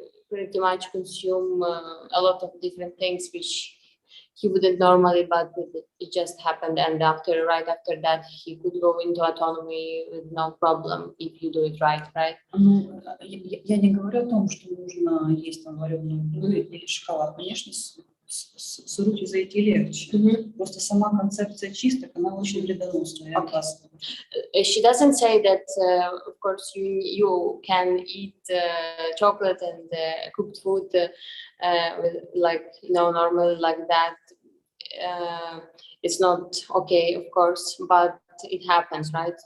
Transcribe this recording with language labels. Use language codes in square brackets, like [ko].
[en] pretty much consume a lot of different things which he wouldn't normally, but it just happened. And right after that, he could go into autonomy with no problem if you do it right. [ru] Ну, я не говорю о том, что нужно есть там вареную еду или шоколад. Конечно, с руки зайти легче. Просто сама концепция чисток, она очень вредоносная и опасная. [en] She doesn't say that, of course, you can eat chocolate and cooked food with, like, normal like that. It's not okay, of course, but it happens, right?